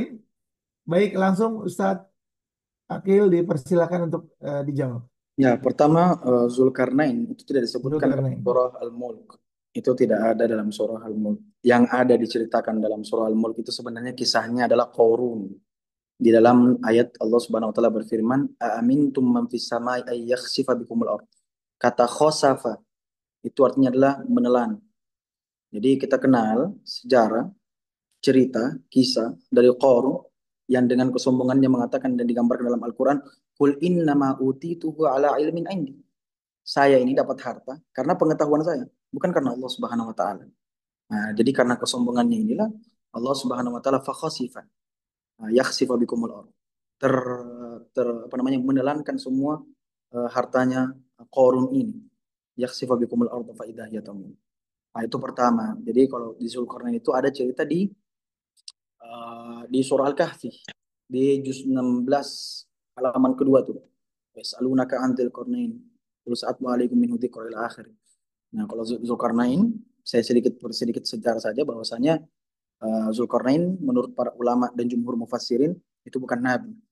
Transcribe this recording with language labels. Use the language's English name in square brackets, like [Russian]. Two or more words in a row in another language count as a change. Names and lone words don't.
[Indonesian] Baik, langsung Ustadz Akil dipersilakan untuk dijawab. Ya, pertama Zulkarnain itu tidak disebutkan dalam Zulkarnain. surah Al-Mulk. Itu tidak ada dalam surah Al-Mulk. Yang ada diceritakan dalam surah Al-Mulk itu sebenarnya kisahnya adalah Qarun. Di dalam ayat Allah [Arabic] سبحانه وتعالى [Indonesian] berfirman, [Arabic] "أأمنتم من في السماء أن يخسف بكم الأرض." [Indonesian] Kata khosafa itu artinya adalah menelan. Jadi kita kenal sejarah, cerita, kisah dari Qarun yang dengan kesombongannya mengatakan dan digambarkan dalam Al-Quran, [Arabic] "قل إنما أوتيته على علم عندي." [Indonesian] Saya ini dapat harta karena pengetahuan saya, bukan karena Allah [Arabic] سبحانه وتعالى. [Indonesian] Nah, jadi karena kesombongannya inilah [Arabic] الله سبحانه وتعالى فخسف يخسف بكم الأرض. [Indonesian] Apa namanya, menelankan semua hartanya Qarun ini. [Arabic] يخسف بكم الأرض فإذا هي تمور. [Indonesian] Nah, itu pertama. Jadi kalau di Zulkarnain itu ada cerita di surah Al-Kahfi di juz 16 halaman kedua tuh. [Arabic] يسألونك عن ذي القرنين. Terus أتلو عليكم من ذكرا إلى آخر. [Indonesian] Nah, kalau Zulkarnain, saya sedikit sejarah saja bahwasanya Zulkarnain menurut para ulama dan jumhur mufassirin itu bukan nabi.